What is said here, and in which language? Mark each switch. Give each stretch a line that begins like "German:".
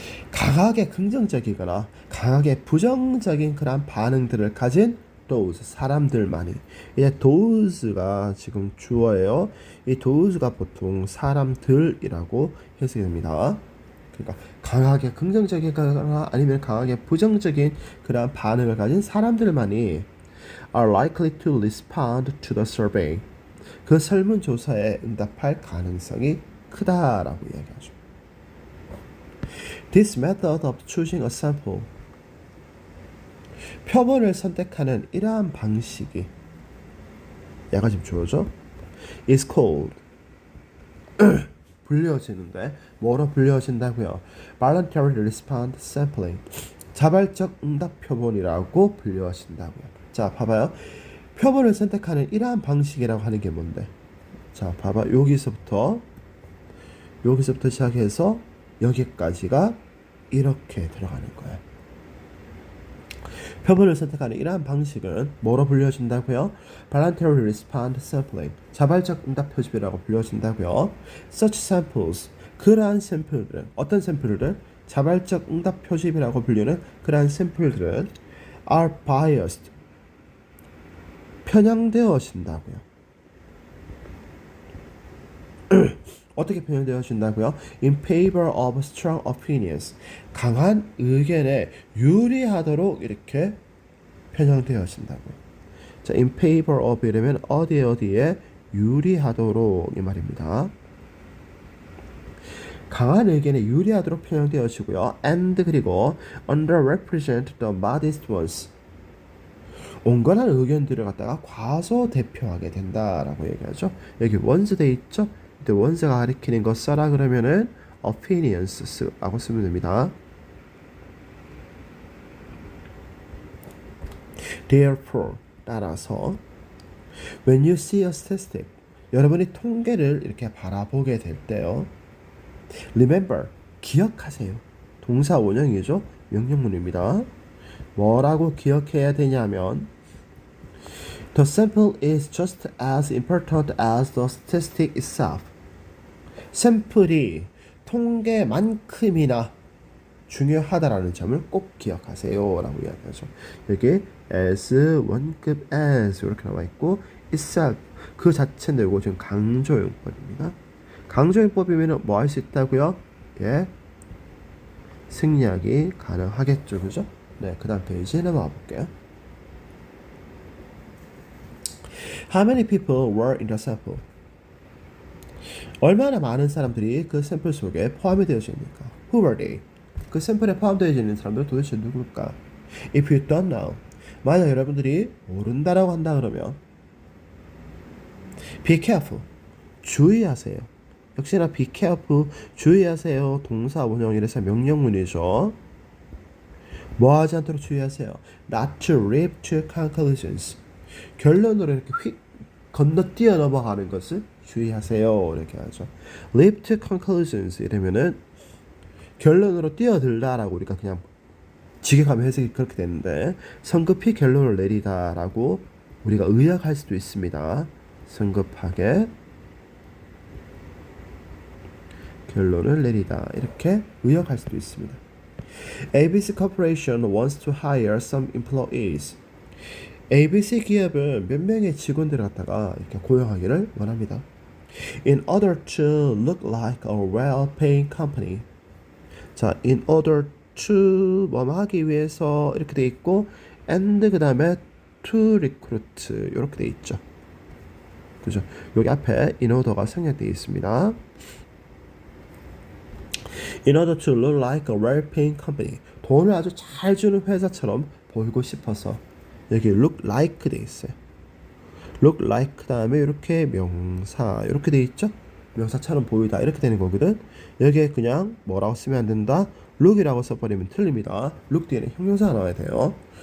Korean: 강하게 긍정적이거나 강하게 부정적인 그런 반응들을 가진 those 사람들만이. 이제 those가 지금 주어예요. 이 those가 보통 사람들이라고 해석이 됩니다. 그러니까 강하게 긍정적이거나 아니면 강하게 부정적인 그런 반응을 가진 사람들만이
English: are likely to respond to the survey.
Korean: 그 설문조사에 응답할 가능성이 크다라고 이야기하죠.
English: This method of choosing a sample.
Korean: 표본을 선택하는 이러한 방식이 얘가 지금 주어죠.
English: is called
Korean: 불려지는데 뭐로 불려진다고요?
English: Voluntary Response Sampling.
Korean: 자발적 응답 표본이라고 불려진다고요. 자, 봐봐요. 표본을 선택하는 이러한 방식이라고 하는 게 뭔데? 자, 봐봐. 여기서부터 시작해서 여기까지가 이렇게 들어가는 거예요. 표본을 선택하는 이러한 방식은 뭐로 불려진다고요?
English: Voluntary Response Sampling.
Korean: 자발적 응답 표집이라고 불려진다고요.
English: Such samples.
Korean: 그러한 샘플들은 어떤 샘플들은 자발적 응답 표집이라고 불리는 그러한 샘플들은
English: are biased.
Korean: 편향되어진다고요. 어떻게 편향되어진다고요?
English: In favor of strong opinions.
Korean: 강한 의견에 유리하도록 이렇게 편향되어진다고요. 자, in favor of 이러면 어디에 유리하도록 이 말입니다. 강한 의견에 유리하도록 편향되어지고요.
English: And
Korean: 그리고
English: underrepresent the modest ones.
Korean: 온건한 의견들을 갖다가 과소대표하게 된다라고 얘기하죠. 여기 원스 돼 있죠. 근데 원스가 가리키는 거 써라 그러면은 opinions라고 쓰면 됩니다.
English: Therefore
Korean: 따라서
English: when you see a statistic
Korean: 여러분이 통계를 이렇게 바라보게 될 때요.
English: Remember
Korean: 기억하세요. 동사 원형이죠. 명령문입니다. 뭐라고 기억해야 되냐면
English: The sample is just as important as the statistic itself.
Korean: 샘플이 통계만큼이나 중요하다라는 점을 꼭 기억하세요 라고 이야기하죠. 여기 as, 원급 as 이렇게 나와 있고 itself 그 자체인데 이거 지금 강조용법입니다. 강조용법이면 뭐 할 수 있다고요? 예, 승리하기 가능하겠죠. 그죠? 네, 그 다음 페이지에 넘어가 볼게요.
English: How many people were in the sample?
Korean: 얼마나 많은 사람들이 그 샘플 속에 포함이 되어집니까?
English: Who were they?
Korean: 그 샘플에 포함되어 있는 사람들은 도대체 누굴까?
English: If you don't know,
Korean: 만약 여러분들이 모른다라고 한다 그러면
English: be careful,
Korean: 주의하세요. 역시나
English: be careful,
Korean: 주의하세요. 동사 원형이라서 명령문이죠. 뭐 하지 않도록 주의하세요.
English: Not to leap to conclusions.
Korean: 결론으로 이렇게 휙 건너뛰어 넘어가는 것을 주의하세요. 이렇게 하죠. leap to conclusions 이러면은 결론으로 뛰어들다라고 우리가 그냥 직역하면 해석이 그렇게 되는데 성급히 결론을 내리다라고 우리가 의역할 수도 있습니다. 성급하게 결론을 내리다 이렇게 의역할 수도 있습니다.
English: ABC Corporation wants to hire some employees.
Korean: ABC 기업은 몇 명의 직원들을 갖다가 이렇게 고용하기를 원합니다.
English: In order to look like a well-paying company.
Korean: 자, in order to 뭐 하기 위해서 이렇게 돼 있고 and 그 다음에 to recruit 이렇게 돼 있죠. 그죠? 여기 앞에 in order가 생략되어 있습니다.
English: In order to look like a well-paying company.
Korean: 돈을 아주 잘 주는 회사처럼 보이고 싶어서 여기 look like 돼 있어요. look like 그 다음에 이렇게 명사 이렇게 돼 있죠. 명사처럼 보이다 이렇게 되는 거거든. 여기에 그냥 뭐라고 쓰면 안 된다. look이라고 써버리면 틀립니다. look 뒤에는 형용사가 나와야 돼요.